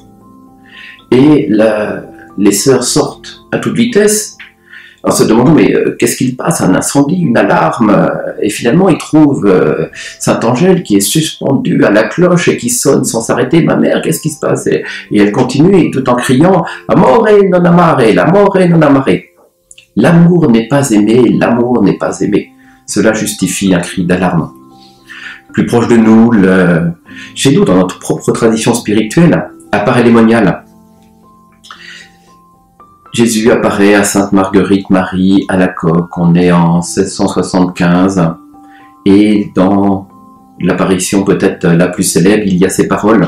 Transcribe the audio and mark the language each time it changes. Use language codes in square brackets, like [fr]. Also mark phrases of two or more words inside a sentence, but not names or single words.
[fr] Et les sœurs sortent à toute vitesse en se demandant mais qu'est-ce qu'il passe, un incendie, une alarme, et finalement ils trouvent Sainte Angèle qui est suspendue à la cloche et qui sonne sans s'arrêter. Ma mère, qu'est-ce qui se passe? Et elle continue tout en criant [it] Amore non amare, l'amore non amare. [fr] L'amour n'est pas aimé, l'amour n'est pas aimé. Cela justifie un cri d'alarme. Plus proche de nous, chez nous, dans notre propre tradition spirituelle, apparaît les moniales. Jésus apparaît à Sainte Marguerite Marie à la Coque, on est en 1675, et dans l'apparition peut-être la plus célèbre, il y a ces paroles.